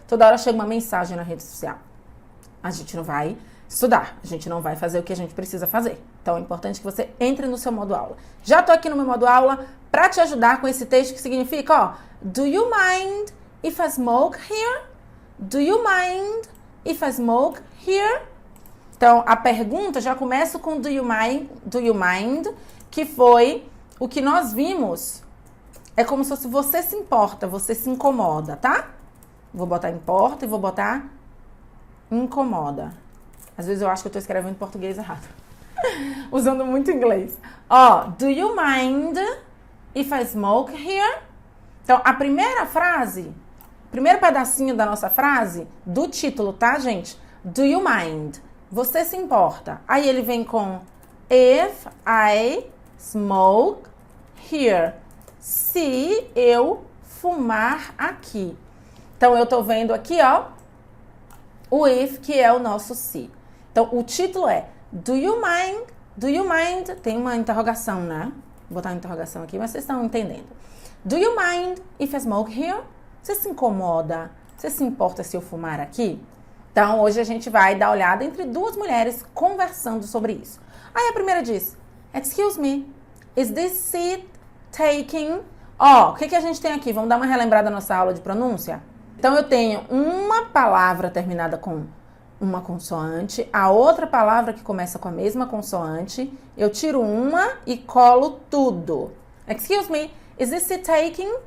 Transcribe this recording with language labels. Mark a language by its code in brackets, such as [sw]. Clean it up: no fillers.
[pt] Toda hora chega uma mensagem na rede social. A gente não vai estudar. A gente não vai fazer o que a gente precisa fazer. Então é importante que você entre no seu modo aula. Já tô aqui no meu modo aula para te ajudar com esse texto que significa, ó, [en] do you mind if I smoke here? Do you mind if I smoke here? [pt] Então, a pergunta já começa com [en] do you mind, [pt] que foi o que nós vimos. É como se fosse você se importa, você se incomoda, tá? Vou botar importa e vou botar incomoda. Às vezes eu acho que eu tô escrevendo em português errado. Usando muito inglês. [en] Ó, do you mind if I smoke here? [pt] Então, a primeira frase, primeiro pedacinho da nossa frase, do título, tá, gente? [en] Do you mind? [pt] Você se importa. Aí ele vem com [en] if I smoke here. [pt] Se eu fumar aqui. Então, eu tô vendo aqui, ó, o if, que é o nosso se. Então, o título é [en] do you mind? Do you mind? [pt] Tem uma interrogação, né? Vou botar uma interrogação aqui, mas vocês estão entendendo. [en] Do you mind if I smoke here? [pt] Você se incomoda? Você se importa se eu fumar aqui? Então, hoje a gente vai dar olhada entre duas mulheres conversando sobre isso. Aí a primeira diz, [en] excuse me, is this seat taking... [pt] Ó, o que a gente tem aqui? Vamos dar uma relembrada da nossa aula de pronúncia? Então, eu tenho uma palavra terminada com uma consoante, a outra palavra que começa com a mesma consoante, eu tiro uma e colo tudo. [en] Excuse me, is this seat taking?